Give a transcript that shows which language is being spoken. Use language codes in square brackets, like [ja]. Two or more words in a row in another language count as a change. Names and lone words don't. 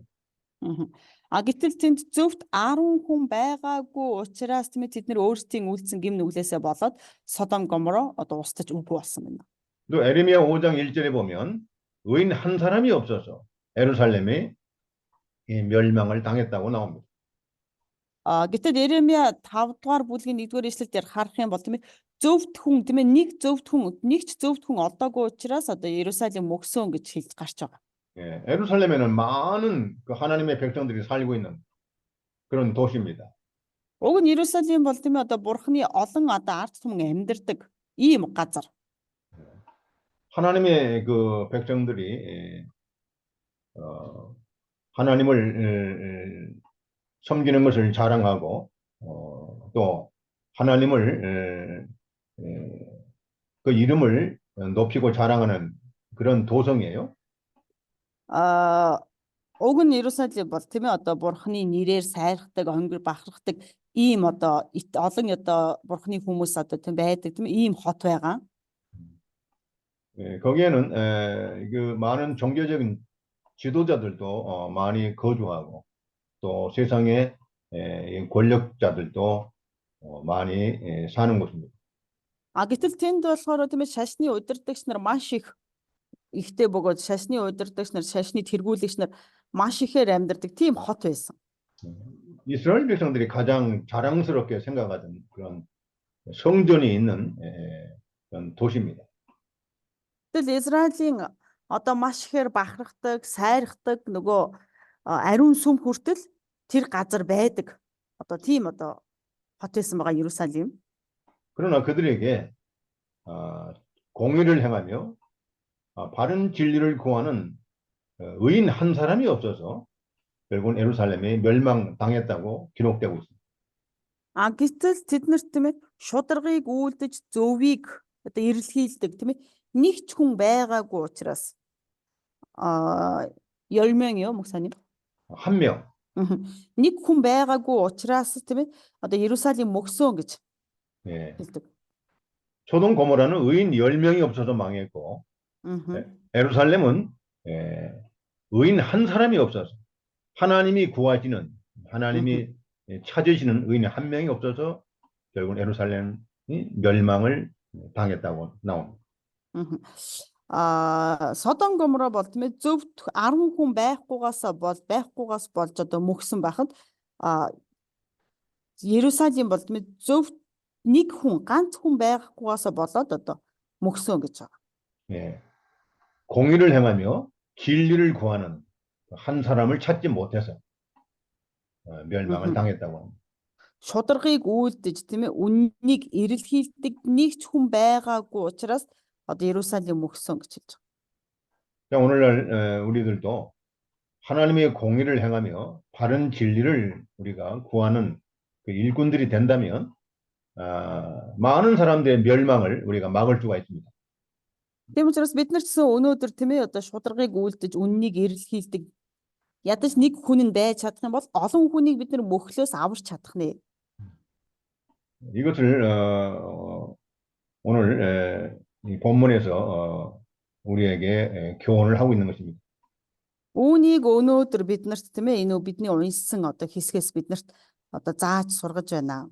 [mn] Гэтэл тэнд зөвхт 10 хүн байгаагүй учраас тийм ээ тэд нар өөрсдийн үйлцэн гим нүглээсээ болоод Содом Гоморо устж үгүй болсон байна. [ko] 또 에레미야 5장 1절에 보면 의인 한 사람이 없어서 예루살렘이 멸망을 당했다고 나옵니다. [mn] Гэтэл Еремия 5 дугаар бүлгийн 1-р эшлэлдэр харах юм бол тийм ээ зөвхт хүн тийм ээ нэг ч зөвхт хүн олдоогүй учраас Иерусалим мөксөн гэж хэлж гарч байгаа. [ko] 예, 예루살렘에는 많은 그 하나님의 백성들이 살고 있는 그런 도시입니다. [mn] Уг нь Иерусалим бол тийм ээ бурхны олон ард түмэн амьдардаг ийм газар. [ko] 하나님의 그 백성들이 하나님을 섬기는 것을 자랑하고 또 하나님을 그 이름을 높이고 자랑하는 그런 도성이에요. [mn] Уг нь Иерусалим бол тийм ээ бурхны нэрээр сайрхдаг, хонгор бахархдаг ийм олон бурхны хүмүүс тийм байдаг тийм ийм хот байгаа. [ko] 거기에는 그 많은 종교적인 지도자들도 많이 거주하고 또 세상의 권력자들도 많이 사는 곳입니다. [mn] Гэтэл тэнд болохоор тийм ээ шашны удирдагч нар маш ихтэй бөгөөд шашны удирдагч нар, шашны тэргүүлэгч нар маш ихээр амьдардаг тийм хот байсан. [ko] 이스라엘 백성들이 가장 자랑스럽게 생각하던 그런 성전이 있는 그런 도시입니다. [mn] Тэгэл Израилийн маш ихээр бахархдаг, сайрхдаг нөгөө ариун сүм хүртэл тэр газар байдаг. Тийм хот байсан байгаа Иерусалим. [ko] 그러나 그들에게 공의를 행하며 바른 진리를 구하는 의인 한 사람이 없어서 결국은 예루살렘이 멸망당했다고 기록되고 있습니다. [mn] Гэтэл тэднэрт тийм ээ шударгыг үйлдэж зөвийг эрэлхийлдэг тийм ээ нэг ч хүн байгаагүй учраас [ko] 10명이요 목사님? 한 명. [mn] нэг хүн байгаагүй учраас тийм ээ Иерусалим мөксөн гэж хэлдэг. [ko] 소돔 고모라는 의인 10명이 없어서 망했고 예루살렘은 의인 한 사람이 없어서 하나님이 구하시는 하나님이 찾으시는 의인 한 명이 없어서 결국 예루살렘이 멸망을 당했다고 나옵니다. [mn] Содом Гоморо бол тийм ээ зөвхт 10 хүн байхгүйгаас болж мөксөн байхад Иерусалим бол тийм ээ зөвхт нэг хүн ганц хүн байхгүйгаас болоод мөксөн гэж байгаа. [ko] 예. 공의를 행하며 진리를 구하는 한 사람을 찾지 못해서 멸망을 당했다고 합니다. [mn] Шударгыг үйлдэж тийм ээ үннийг эрэлхийлдэг нэг ч хүн байгаагүй учраас Иерусалим мөксөн гэж хэлж байгаа. [ko] 자, 오늘날 우리들도 하나님의 공의를 행하며 바른 진리를 우리가 구하는 그 일꾼들이 된다면 많은 사람들의 멸망을 우리가 막을 수가 있습니다. [mn] Тийм учраас бид нар ч гэсэн өнөөдөр тийм ээ одоо шударгыг үлдэж үннийг эрэлхийлдэг ядаж нэг хүн нь байж чадах юм бол олон хүнийг бид нар мөхлөөс аварч чадах нэ. [ko] 이것을 오늘 이 본문에서 우리에게 교훈을 하고 있는 것입니다. [mn] Үүнийг өнөөдөр бид нарт тийм ээ энэ бидний уншсан одоо хэсгээс биднэрт одоо зааж сургаж байна.